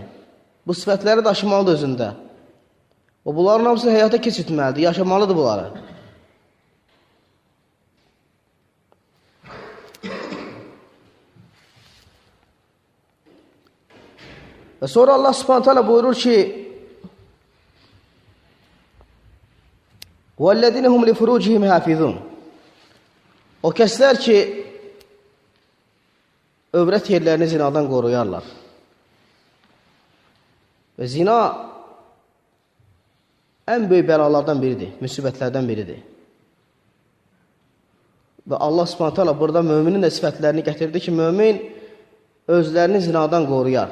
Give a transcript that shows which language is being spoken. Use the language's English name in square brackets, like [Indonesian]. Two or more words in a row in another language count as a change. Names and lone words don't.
[Azerbaijani] Bu sifətləri daşımalıdır özündə. O, bunların hamısını həyata keçirtməlidir, yaşamalıdır bunları. Və sonra Allah Subhanahu taala buyurur ki, [Arabic] وَالَّذِينَ هُمْ لِفُرُوجِهِمْ حَافِظُونَ [Azerbaijani] O kəslər ki, övrət yerlərini zinadan qoruyarlar. Və zina ən böyük bəlalardan biridir, müsibətlərdən biridir. Və Allah Subhanahu taala burada möminin də sifətlərini gətirdi ki, mömin özlərini zinadan qoruyar.